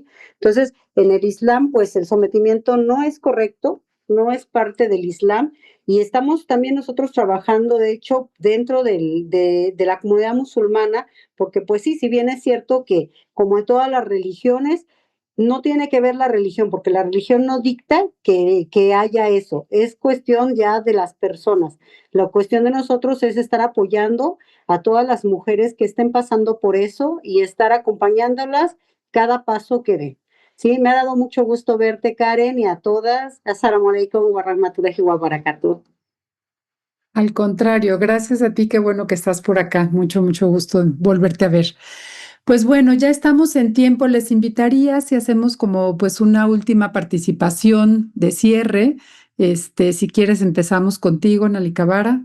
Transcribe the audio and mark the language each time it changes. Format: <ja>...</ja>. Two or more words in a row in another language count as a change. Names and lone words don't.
<es>Entonces, en el Islam, pues el sometimiento no es correcto, no es parte del Islam, y estamos también nosotros trabajando, de hecho, dentro de la comunidad musulmana, porque pues sí, si bien es cierto que como en todas las religiones, no tiene que ver la religión, porque la religión no dicta que haya eso, es cuestión ya de las personas. La cuestión de nosotros es estar apoyando a todas las mujeres que estén pasando por eso y estar acompañándolas cada paso que den. Sí, me ha dado mucho gusto verte, Karen, y a todas.</es> <ar>السلام عليكم ورحمة الله وبركاته.</ar> <es>Al contrario, gracias a ti, qué bueno que estás por acá. Mucho, mucho gusto en volverte a ver. Pues bueno, ya estamos en tiempo. Les invitaría si hacemos como pues una última participación de cierre. Si quieres, empezamos contigo, Nalicabara.</es>